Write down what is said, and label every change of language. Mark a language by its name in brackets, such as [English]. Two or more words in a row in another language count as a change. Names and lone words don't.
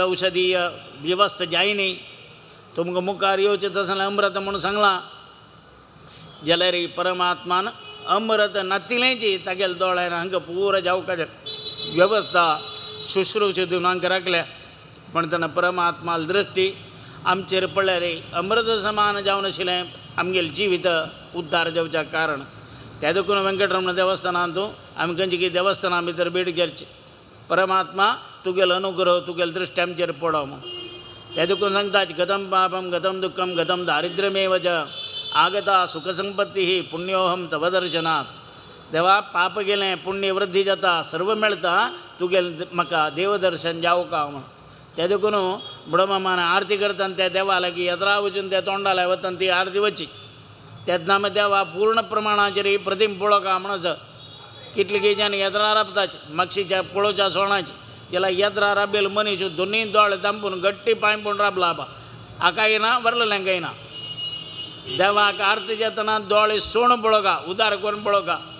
[Konkani] औषधीय वेवस्था जायनी तुमकां मुखार येवचें तसलें अमृत म्हणून सांगलां जाल्यार परमात्मान अमृत नातिलेंची तागेले दोळ्यान हांकां पुरो जावका वेवस्था शुश्रूश दिवन हांकां राखल्या पण तेन्ना परमात्माल दृश्टी आमचेर पडल्यार अमृत समान जावन आशिल्लें आमगेलें जिवीत उद्धार जावच्या कारण त्या देखून वेंकटरमण देवस्थानांत आमी खंयची कितें देवस्थाना भितर भेट घेवची परमात्मा तुगेलो अनुग्रह तुगेले दृश्टी आमचेर पडो म्हूण त्या देखून सांगतात [Sanskrit] गतं पापम गतं दुःखम गतं दारिद्र्यमेव च आगता सुखसंपत्ती पुण्योहम तव दर्शनात देवा पाप गेलें पुण्य वृद्धी जाता सर्व मेळटा [Konkani] तुगेलें म्हाका देवदर्शन जावका म्हूण त्या देखून ब्रह्ममान आरती करतना त्या देवाला की येद्रा वचून त्या तोंडाला वतना ती आरती वची तेन्ना मागीर देवा पूर्ण प्रमाणाचेर प्रतिम पळोवका म्हणच कितले केजांनी येद्रा राबताचे मागशीच्या पळोवच्या सोणाची जाल्यार येद्रा राबेल मनीस दोनूय दोळे तांपून गट्टी पांयपून राबला बा हाका येना वरलेल्यांक येना देवाक आरती जेतना दोळे सोण पळोवका उदार करून पळोवका